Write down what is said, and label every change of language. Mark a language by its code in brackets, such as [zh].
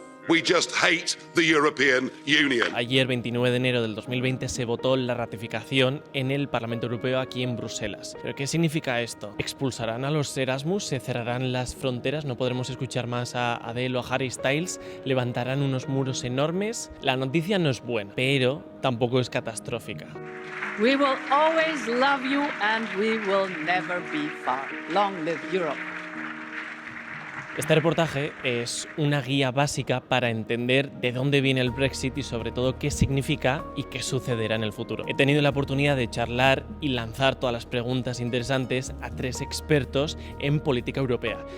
[en] We just hate the European Union. [es] Ayer, 29 de enero del 2020, se votó la ratificación en el Parlamento Europeo aquí en Bruselas. ¿Pero qué significa esto? ¿Expulsarán a los Erasmus? ¿Se cerrarán las fronteras? ¿No podremos escuchar más a Adele o Harry Styles? ¿Levantarán unos muros enormes? La noticia no es buena, pero tampoco es catastrófica. [en] We will always love you and we will never be far. Long live Europe. [es] Este reportaje es una guía básica para entender de dónde viene el Brexit y sobre todo qué significa y qué sucederá en el futuro. He tenido la oportunidad de charlar y lanzar todas las preguntas interesantes a 3 expertos en política europea.